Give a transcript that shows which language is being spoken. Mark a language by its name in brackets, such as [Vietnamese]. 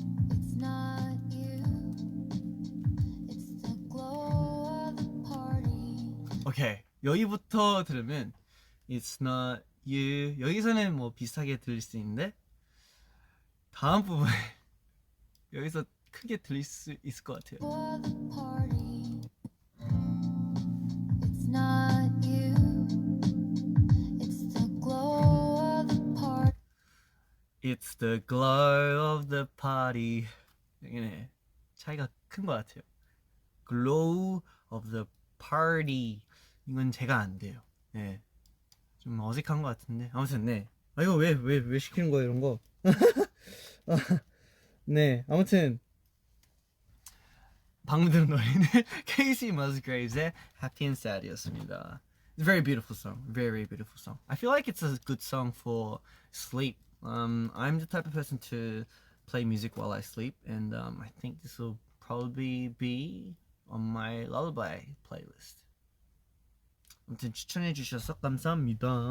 [English] It's not you, it's the glow of the party. [Korean] 오케이 여기부터 들으면 [English] It's not you [Korean] 여기서는 뭐 비슷하게 들릴 수 있는데 다음 부분에 여기서 크게 들릴 수 있을 것 같아요. [English] For the party. It's not you, it's the glow of the party. It's the glow of the party. [Korean] 여기는 차이가 큰 것 같아요. [English] Glow of the party. [Korean] 이건 제가 안 돼요. 네. 좀 어색한 것 같은데. 아무튼 네. 아 이거 왜 시키는 거예요 이런 거? 네. 아무튼 방금 들은 노래는 Casey Musgraves의 Happy and Sad이었습니다. [English] It's a very beautiful song. Very, very beautiful song. I feel like it's a good song for sleep. I'm the type of person to play music while I sleep, and I think this will probably be on my lullaby playlist. [Korean] 아무튼 추천해 주셔서 감사합니다.